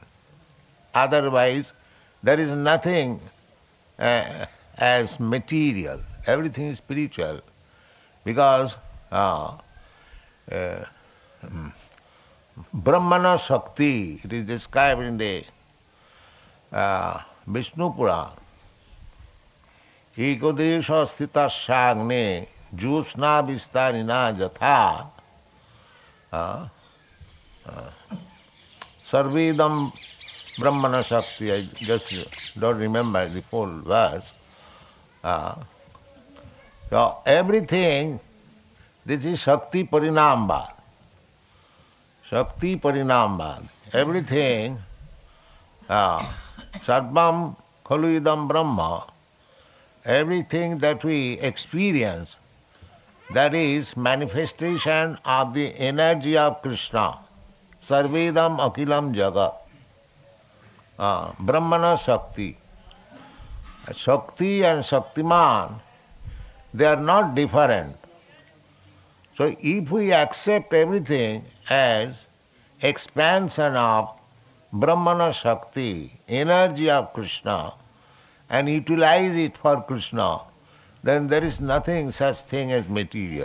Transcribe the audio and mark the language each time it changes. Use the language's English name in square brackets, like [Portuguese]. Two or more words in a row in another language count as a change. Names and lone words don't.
[English] Otherwise, there is nothing as material. Everything is spiritual. Because [Sanskrit] Brahmaṇaḥ Shakti, [English] it is described in the Viṣṇu Purāṇa. [Sanskrit] Eka-deśa sthitasyāgner jyotsnā vistāriṇī yathā sarvedaṁ Brahmaṇaḥ Shakti. [English] I just don't remember the full verse. So everything, this is Śakti-pariṇāma-vāda. [Sanskrit] Śakti-pariṇāma-vāda. Everything, Sarvaṁ khalu idaṁ brahma, [English] everything that we experience, that is manifestation of the energy of Krishna. [Sanskrit] Sarvedam akhilaṁ jagat. Brahmaṇaḥ Shakti. [English] Shakti and śaktimān, they are not different. So if we accept everything as expansion of [Sanskrit] Brahmaṇaḥ Shakti, [English] energy of Krishna, and utilize it for Krishna, then there is nothing such thing as material.